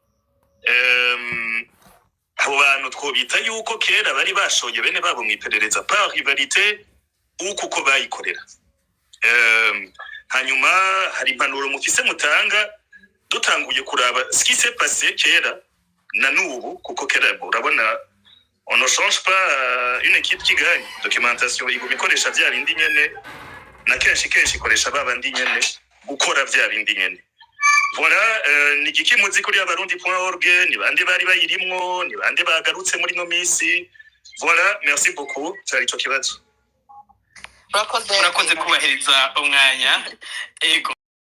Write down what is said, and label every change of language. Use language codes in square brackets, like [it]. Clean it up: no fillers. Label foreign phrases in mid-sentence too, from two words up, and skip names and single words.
[rn] abo bantu twobita yuko kera bari bashoye bene babo mwiperereza [fr] par rivalité [rn] uko bayikorera hanyuma hari impanuro mufise mutanga dutanguye kuraba [fr] ce qui s'est passé [rn] kera na nubu kuko kera urabona [fr] on ne change pas une équipe qui gagne [rn] documentation iguma ikoresha vya bindi nyene na kenshi ikoresha babandi nyene gukora vya bindi nyene. Voilà, ni giki muzi kuri abarundi.org, ni bande bari bayirimwo, ni bande bagarutse muri no misi. [fr] Voilà, merci beaucoup. [rn] Cyari cyo kibazo. Urakoze kubahiriza umwanya. Ego.